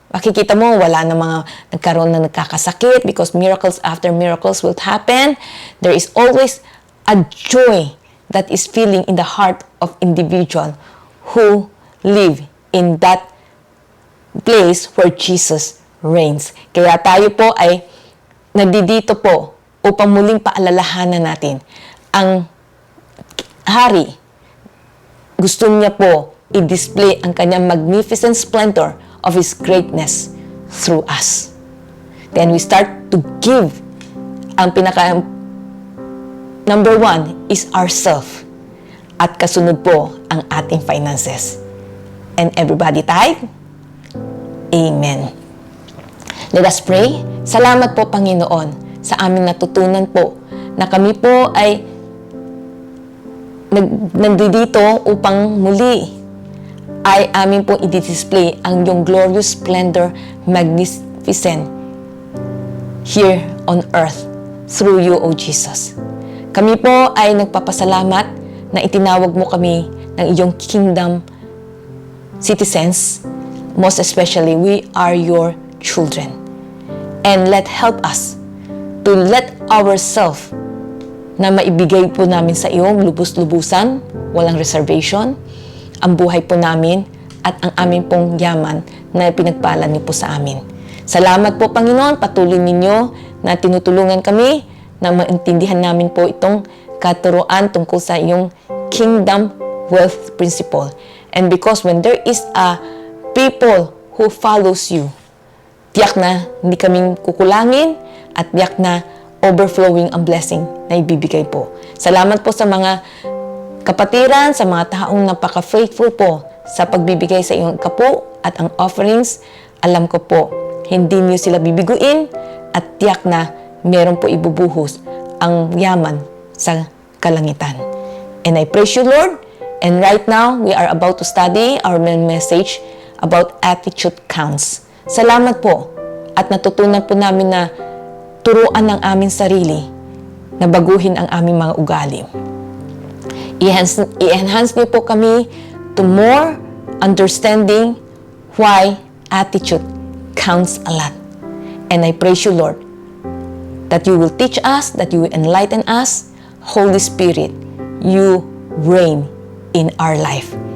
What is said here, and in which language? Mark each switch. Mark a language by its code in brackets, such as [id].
[tl] Makikita mo, wala na mga nagkaroon na nagkakasakit [en] because miracles after miracles will happen. There is always a joy that is feeling in the heart of individual who live in that place where Jesus reigns. [tl] Kaya tayo po ay nandito po upang muling paalalahanan natin ang hari. Gusto niya po i-display ang kanyang [en] magnificent splendor of His greatness through us. Then we start to give. Ang number 1 is ourself. [tl] At kasunod po ang ating finances. [en] And everybody type, Amen. Let us pray. [tl] Salamat po, Panginoon, sa aming natutunan po na kami po ay nandito upang muli ay amin po i-display ang iyong [en] glorious splendor, magnificent here on earth through you, O Jesus. [tl] Kami po ay nagpapasalamat na itinawag mo kami ng iyong kingdom citizens. [en] Most especially, we are your children. And help us to let ourselves [tl] na maibigay po namin sa iyo lubos-lubusan, walang reservation, ang buhay po namin at ang aming pong yaman na pinagpala niyo po sa amin. Salamat po, Panginoon, patuloy ninyo na tinutulungan kami na maintindihan namin po itong katuruan tungkol sa iyong kingdom wealth principle. [en] And because when there is a people who follows you, [tl] tiyak na hindi kaming kukulangin at tiyak na overflowing ang blessing na ibibigay po. Salamat po sa mga kapatiran, sa mga taong napaka-faithful po sa pagbibigay sa iyong kapo at ang offerings. Alam ko po, hindi niyo sila bibiguin at tiyak na meron po ibubuhos ang yaman sa kalangitan. [en] And I praise you, Lord. And right now, we are about to study our main message about attitude counts. [tl] Salamat po at natutunan po namin na turuan ng aming sarili na baguhin ang aming mga ugali. I-enhance niyo po kami [en] to more understanding why attitude counts a lot. And I praise you, Lord, that you will teach us, that you will enlighten us. Holy Spirit, you reign in our life.